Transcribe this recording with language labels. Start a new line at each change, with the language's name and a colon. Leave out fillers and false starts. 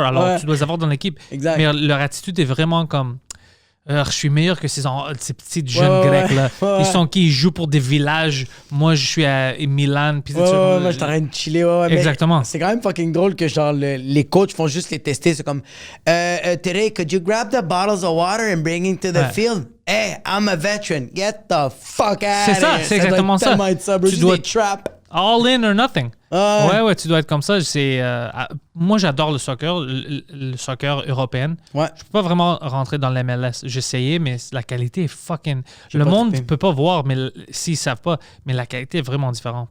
French: Alors, tu dois les avoir dans l'équipe. Exact. Mais leur attitude est vraiment comme... je suis meilleur que ces petits jeunes Grecs. Là. Ils sont qui? Ils jouent pour des villages. Moi, je suis à Milan. Puis moi, je suis en train de chiller. Exactement. C'est quand même fucking drôle que genre les coachs font juste les tester. C'est comme,
English: today, could you grab the bottles of water and bring it to the field? Hey, I'm a veteran. Get the fuck out of here.
French: C'est ça, c'est exactement ça. Tu dois trap.
English: All in or nothing.
French: Ouais, tu dois être comme ça. Moi, j'adore le soccer, le soccer européen. Ouais. Je peux pas vraiment rentrer dans l'MLS. J'ai essayé, mais la qualité est fucking... Le monde ne peut pas voir, mais s'ils savent pas, mais la qualité est vraiment différente.